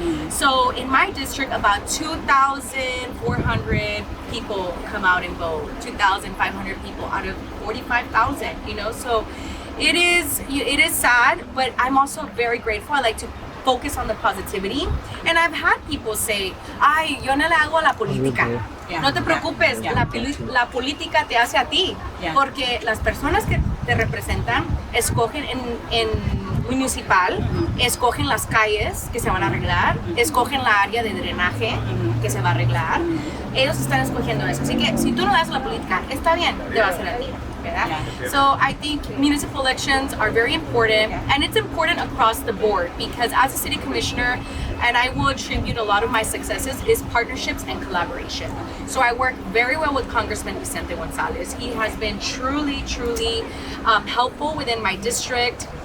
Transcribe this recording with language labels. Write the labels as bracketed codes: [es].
[en] So in my district, about 2,400 people come out and vote. 2,500 people out of 45,000, you know. So it is sad, but I'm also very grateful. I like to focus on the positivity. And I've had people say, [es] ay, yo no le hago a la política. No te preocupes, la política te hace a ti. Porque las personas que te representan escogen en Municipal, escogen las calles que se van a arreglar, escogen la área de drenaje que se va a arreglar. Ellos están escogiendo eso. Así que si tú no le das la política, está bien, te va a hacer a ti. [en] So I think municipal elections are very important, and it's important across the board because as a city commissioner, and I will attribute a lot of my successes is partnerships and collaboration. So I work very well with Congressman Vicente Gonzalez. He has been truly helpful within my district.